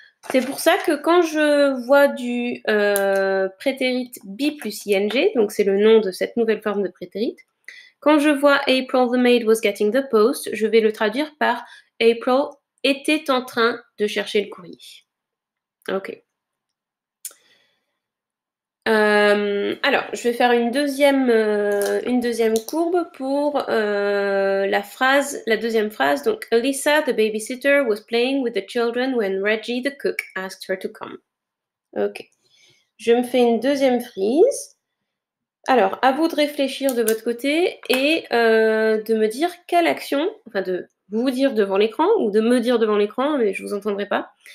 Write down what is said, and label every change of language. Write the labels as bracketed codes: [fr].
[fr] C'est pour ça que quand je vois du prétérit be plus ing, donc c'est le nom de cette nouvelle forme de prétérit, quand je vois [en] April the maid was getting the post, [fr] je vais le traduire par April était en train de chercher le courrier. Ok. Alors, je vais faire une deuxième courbe pour la deuxième phrase. [en] Donc, Alyssa, the babysitter, was playing with the children when Reggie, the cook, asked her to come. Ok. [fr] Je me fais une deuxième frise. Alors, à vous de réfléchir de votre côté et de me dire quelle action, enfin de vous dire devant l'écran ou de me dire devant l'écran, mais je ne vous entendrai pas.